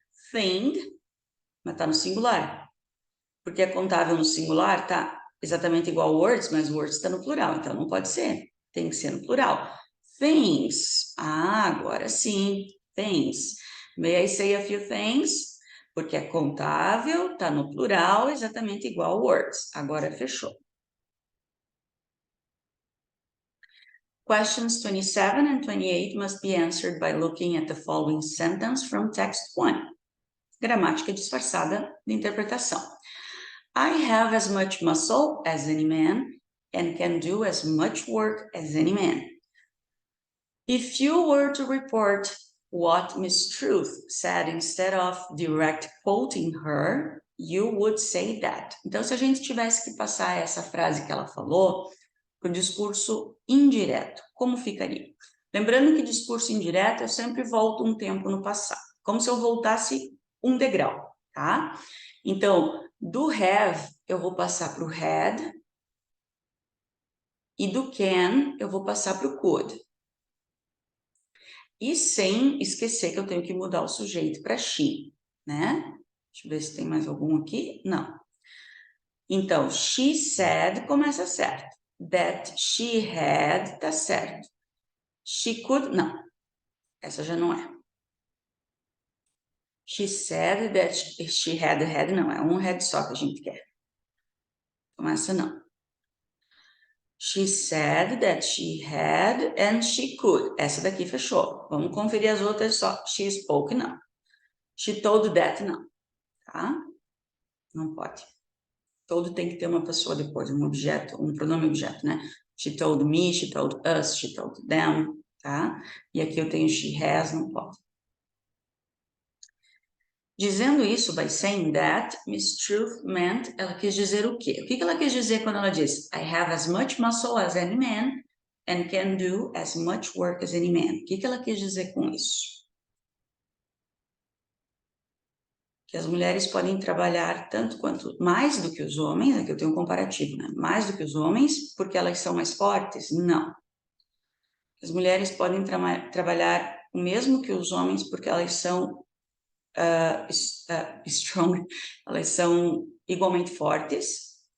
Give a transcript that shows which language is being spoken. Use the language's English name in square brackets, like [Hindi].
[Portuguese] Thing, mas está no singular. Porque é contável no singular, tá exatamente igual words, mas words está no plural, então não pode ser. Tem que ser no plural. Things. Ah, agora sim. Things. [English] May I say a few things? [Portuguese] Porque é contável, tá no plural, exatamente igual words. Agora fechou. [English] Questions 27 and 28 must be answered by looking at the following sentence from text 1. [Portuguese] Gramática disfarçada de interpretação. [English] I have as much muscle as any man and can do as much work as any man. If you were to report what Miss Truth said instead of direct quoting her, you would say that. [Portuguese] Então, se a gente tivesse que passar essa frase que ela falou para o discurso indireto, como ficaria? Lembrando que discurso indireto eu sempre volto um tempo no passado, como se eu voltasse um degrau, tá? Então, do have eu vou passar para o had e do can eu vou passar para o could. E sem esquecer que eu tenho que mudar o sujeito para she, né? Deixa eu ver se tem mais algum aqui. Não. Então, [English] she said [Portuguese] começa certo. [English] That she had [Portuguese] tá certo. [English] She could, [Portuguese] não. Essa já não é. [English] She said that she had, não. [Portuguese] É um had só que a gente quer. Então, essa não. [English] She said that she had and she could. [Portuguese] Essa daqui fechou. Vamos conferir as outras só. [English] She spoke, [Portuguese] não. [English] She told that, [Portuguese] não. Tá? Não pode. Todo tem que ter uma pessoa depois, um objeto, um pronome objeto, né? [English] She told me, she told us, she told them, tá? [Portuguese] E aqui eu tenho [English] she has, [Portuguese] não pode. Dizendo isso, [English] by saying that, Miss Truth meant, [Portuguese] ela quis dizer o quê? O que ela quis dizer quando ela diz [English] I have as much muscle as any man [Portuguese] and can do as much work as any man? O que ela quis dizer com isso? que as mulheres podem trabalhar tanto quanto mais do que os homens, aqui eu tenho um comparativo, né? Mais do que os homens, porque elas são mais fortes? Não. As mulheres podem trabalhar o mesmo que os homens, porque elas são strong, elas são igualmente fortes.